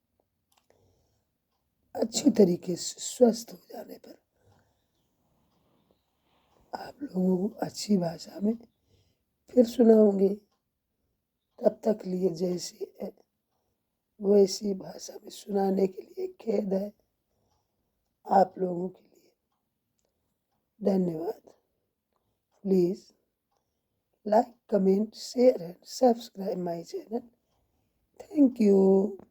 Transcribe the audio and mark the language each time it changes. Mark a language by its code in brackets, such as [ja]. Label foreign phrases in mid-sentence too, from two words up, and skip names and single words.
[hi] अच्छी तरीके से स्वस्थ हो जाने पर आप लोगों को अच्छी भाषा में फिर सुनाऊंगी। तब तक लिए जैसी है वैसी भाषा में सुनाने के लिए खेद है आप लोगों के लिए। [en] धन्यवाद। प्लीज़ like, comment, share and subscribe my channel. Thank you.